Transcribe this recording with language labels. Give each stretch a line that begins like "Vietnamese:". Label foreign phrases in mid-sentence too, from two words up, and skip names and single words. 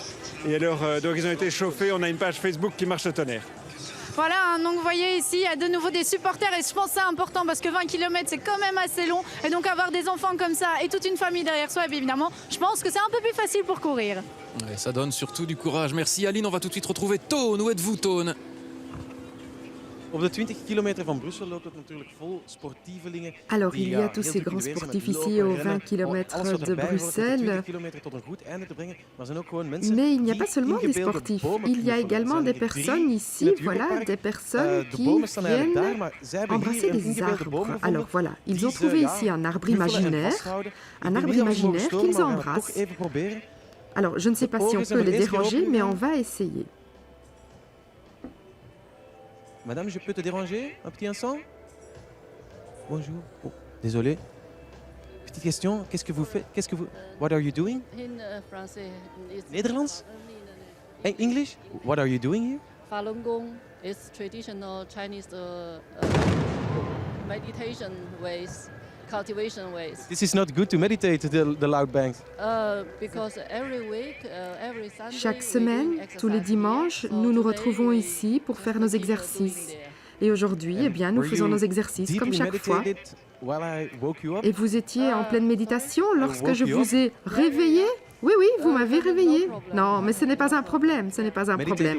French: Et alors, donc ils ont été chauffés, on a une page Facebook qui marche au tonnerre. Voilà, hein, donc vous voyez ici, il y a de nouveau des supporters et je pense que c'est important parce que 20 km c'est quand même assez long. Et donc avoir des enfants comme ça et toute une famille derrière soi, et bien évidemment, je pense que c'est un peu plus facile pour courir. Ouais, ça donne surtout du courage. Merci Aline, on va tout de suite retrouver Toon. Où êtes-vous Toon?
Dutch: Op de 20 kilometer van Brussel loopt het natuurlijk vol sportievelingen.
French: Alors, il y a tous ces grands sportifs ici aux 20 km de Bruxelles. Mais il n'y a pas seulement des sportifs. Il y a également des personnes ici, voilà, des personnes qui viennent embrasser des arbres. Alors voilà, ils ont trouvé ici un arbre imaginaire qu'ils embrassent. Alors, je ne sais pas si on peut les déranger, mais on va essayer. Madame, je peux te déranger un petit instant? Bonjour. Oh, désolé. Petite question, qu'est-ce que vous faites?
English: What are you doing?
French: Français.
English: Nederlands? English? What are you doing here? Falun Gong is traditional Chinese meditation ways, cultivation ways. This is not good to meditate the loud banks. Because every week, every Sunday.
French: Chaque semaine, tous les dimanches, nous nous retrouvons ici pour faire nos exercices. Et aujourd'hui, eh bien, nous faisons nos exercices comme chaque fois. Et vous étiez en pleine méditation lorsque je vous ai réveillé? Oui, vous m'avez réveillé. Non, mais ce n'est pas un problème, ce n'est pas un problème.